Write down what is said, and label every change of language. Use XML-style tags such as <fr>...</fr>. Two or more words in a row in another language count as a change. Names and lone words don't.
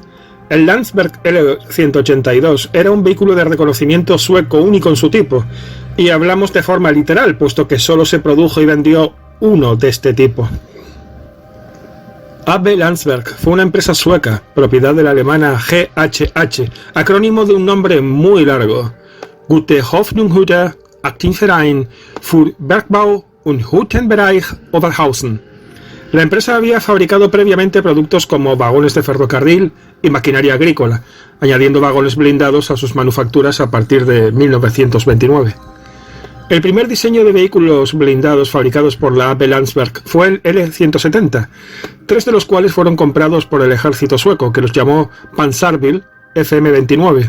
<es>El Landsberg L182 era un vehículo de reconocimiento sueco único en su tipo, y hablamos de forma literal, puesto que solo se produjo y vendió uno de este tipo. AB Landsberg fue una empresa sueca, propiedad de la alemana GHH, acrónimo de un nombre muy largo:</es> <de>Gute Hoffnung-Hütte Aktienverein für Bergbau und Hüttenbereich Oberhausen.</de> <es>La empresa había fabricado previamente productos como vagones de ferrocarril y maquinaria agrícola, añadiendo vagones blindados a sus manufacturas a partir de 1929. El primer diseño de vehículos blindados fabricados por la AB Landsberg fue el L170, 3 de los cuales fueron comprados por el ejército sueco, que los llamó Pansarbil FM-29.</es>